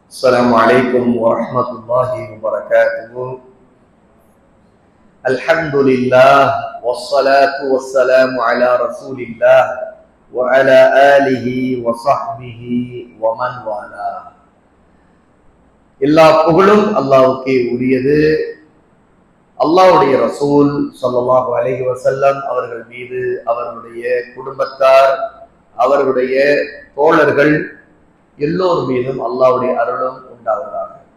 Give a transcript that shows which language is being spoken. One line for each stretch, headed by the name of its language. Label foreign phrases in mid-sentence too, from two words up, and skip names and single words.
Arabic: السلام عليكم ورحمة الله وبركاته. الحمد لله والصلاة والسلام على رسول الله وعلى آله وصحبه ومن والاه.
Tamil: எல்லா புகழும் அல்லாஹ்வுக்கே உரியது. அல்லாஹ்வுடைய ரசூல்
Arabic: صلى الله عليه وسلم
Tamil: அவர்கள் மீது, அவர்களுடைய குடும்பத்தார், அவர்களுடைய தோழர்கள் எல்லோர் மீதும் அல்லாஹ்வுடைய அருளும் உண்டாவதாக.